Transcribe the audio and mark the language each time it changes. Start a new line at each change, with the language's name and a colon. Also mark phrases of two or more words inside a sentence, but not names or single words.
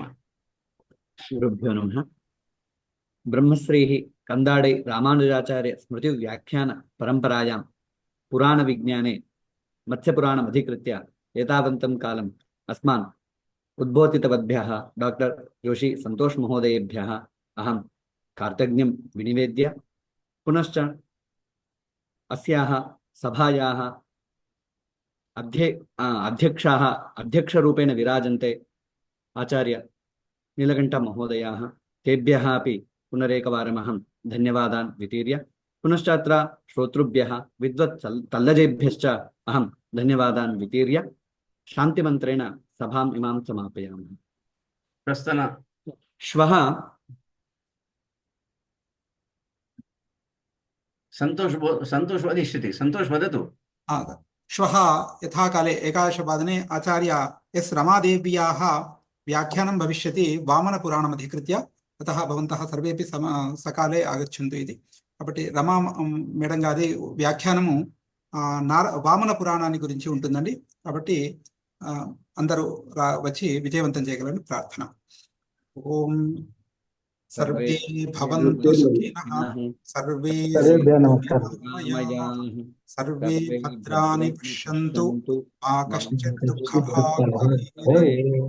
Sanskrit: గురుభ్యో నమః. బ్రహ్మశ్రీः కందాడై రామానుజాచార్య స్మృతి వ్యాఖ్యాన పరంపరాయాం పురాణ విజ్ఞానే మత్స్యపురాణం అధికృత్య ఏతావంతం కాలం అస్మాన్ ఉద్బోధితవద్భ్యः డాక్టర్ జోషి సంతోష్ మహోదయేభ్యः అహం కార్తజ్ఞం వినివేద్య పునశ్చ అస్యాः సభాయాः అధ్యక్షరూపేణ విరాజन्ते ఆచార్య నీలకంఠ మహోదయాः, तेभ्यः अपि पुनरेकवारमहं धन्यवादान् वितीर्य पुनश्चात्र श्रोतृभ्यः विद्वत् तल्लजेभ्यश्च अहं धन्यवादान् वितीर्य शान्तिमन्त्रेण सभाम् इमां समापयामः. ప్రస్తుతం श्वः సంతోష్ వదిష్యతి. సంతోష్ వదతు. श्वः यथाकाले 11:15 आचार्य एस् रमादेव्याः व्याख्यानं भविष्यति वामनपुराणम् अधिकृत्य. अतः भवन्तः सर्वेपि सकाले आगच्छन्तु इति.
Telugu: కాబట్టి రమా మేడం గారి వ్యాఖ్యానము వామన పురాణాన్ని గురించి ఉంటుందండి. కాబట్టి అందరూ వచ్చి విజయవంతం చేయగలని ప్రార్థన.
Sanskrit: ఓం సర్వే భవంతు సుఖినః, సర్వే సర్వే భద్రాని పశ్యంతు, మా కశ్చిత్ దుఃఖభాగ్ భవేత్.